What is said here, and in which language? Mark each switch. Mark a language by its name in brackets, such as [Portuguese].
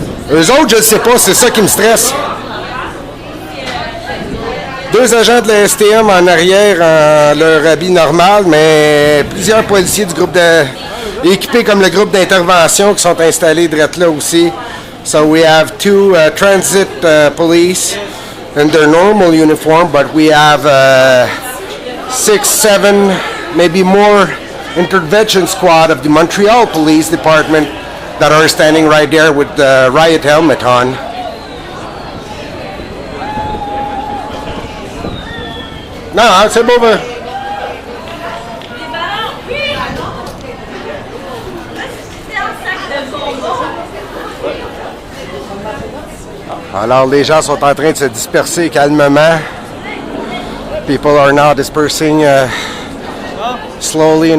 [French] Eux autres, je ne sais pas, c'est ça qui me stresse. 2 agents de la STM en arrière en leur habit normal, mais plusieurs policiers du groupe équipés comme le groupe d'intervention qui sont installés direct là aussi. [English] So we have 2 transit police in their normal uniform, but we have 6, 7, maybe more intervention squad of the Montreal Police Department that are standing right there with the riot helmet on. [French] Non, c'est beau. Alors, les gens sont en train de se disperser calmement. [English] People are now dispersing slowly and